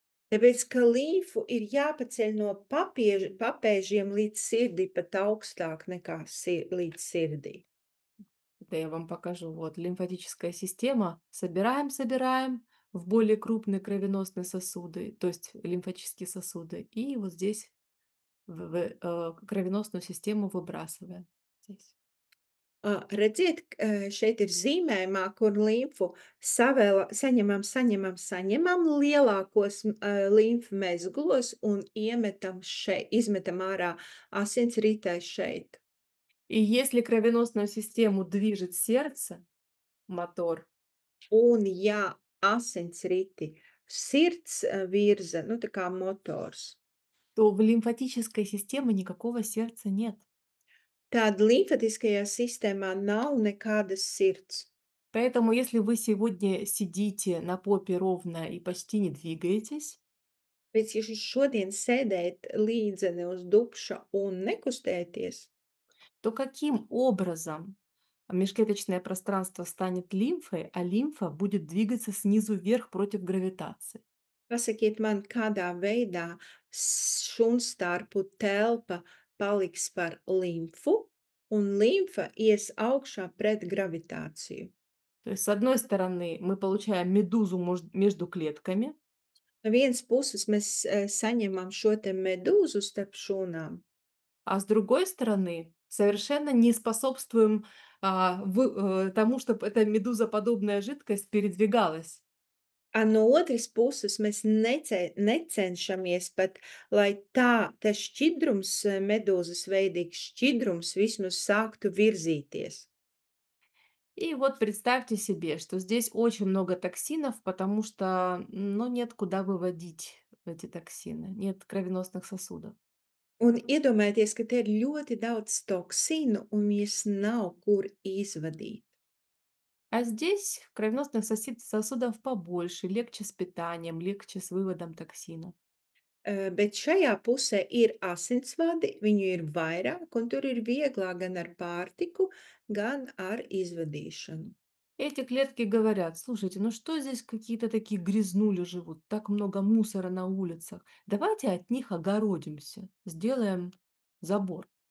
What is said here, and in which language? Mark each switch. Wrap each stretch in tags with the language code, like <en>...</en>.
<lv>Tāpēc, ka līmfu ir jāpaceļ no papēžiem līdz sirdī, pat augstāk nekā līdz sirdī.</lv> <ru>Это я вам покажу. Вот лимфатическая система. Собираем, собираем в более крупные кровеносные сосуды, то есть лимфатические сосуды. И вот здесь кровеносную систему выбрасываем. Здесь.</ru> <lv>Redziet, šeit ir zīmējumā, kur līmfu saņemam lielākos līmfu mezglos un izmetam ārā asinsritē šeit.</lv> <ru>И если кровеносную систему движет сердце, мотор,</ru> <lv>Un ja asinsriti sirds virza, nu tā kā motors,</lv> <ru>то в лимфатической системе никакого сердца нет.</ru> <lv>tad limfatiskajā sistēmā nav nekādas sirds.</lv> <ru>Поэтому, если вы сегодня сидите на попе ровно и почти не двигаетесь,</ru> <lv>Bet ja jūs šodien sēdēt līdzeni uz dubša un nekustēties,</lv> <ru>то каким образом межклеточное пространство станет лимфой, а лимфа будет двигаться снизу вверх против гравитации?</ru> <lv>pasakiet man, kādā veidā šunstarpu telpa paliks par limfu un limfa ies augšā pret gravitāciju.</lv> <ru>То есть, с одной стороны, мы получаем медузу между клетками,</ru> <lv>No vienas puses mēs saņemam šo te medūzu starp šūnām,</lv> <ru>а с другой стороны, совершенно не способствуем тому, чтобы эта медузоподобная жидкость передвигалась.</ru> <lv>a no otras puses mēs necenšamies pat, lai tas šķidrums, medūzas veidīgs šķidrums vismaz sāktu virzīties.</lv> <ru>И вот представьте себе, что здесь очень много токсинов, потому что, ну, нет куда выводить эти токсины, нет кровеносных сосудов.</ru> <lv>Un iedomājieties, ka te ir ļoti daudz toksīnu un viņas nav kur izvadīt.</lv> <ru>А здесь кровеносных сосудов побольше, легче с питанием, легче с выводом токсинов.</ru> <lv>Bet šajā pusē ir asinsvadi, viņu ir vairāk, un tur ir vieglāk gan ar pārtiku, gan ar izvadīšanu.</lv> <ru>Эти клетки говорят: слушайте, ну что здесь какие-то такие грязнули живут, так много мусора на улицах. Давайте от них огородимся, сделаем забор.</ru>